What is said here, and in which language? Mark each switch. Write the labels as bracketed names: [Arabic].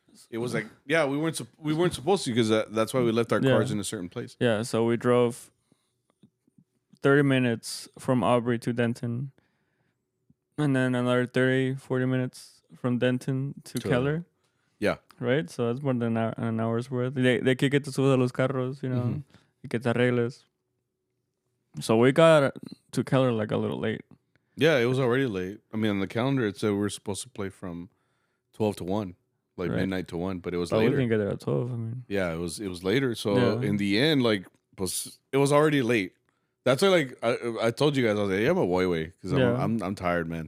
[English] It was like, yeah, we weren't supposed to because that's why we left our cars in a certain place. Yeah, so we drove 30 minutes from Aubrey to Denton. And then another 30, 40 minutes from Denton to Keller. Yeah. Right? So that's more than an hour's worth. [Spanish] De que te subes a los carros, [English] you know, [Spanish] y que te arregles. [English] So we got to Keller like a little late. Yeah, it was already late. I mean, on the calendar, it said we were supposed to play from 12 to 1, like midnight to 1, but it was later. We didn't get there at 12, I mean. Yeah, it was later. So in the end, like, it was already late. That's why, like, I told you guys, I was like, yeah, I'm a way because I'm tired, man.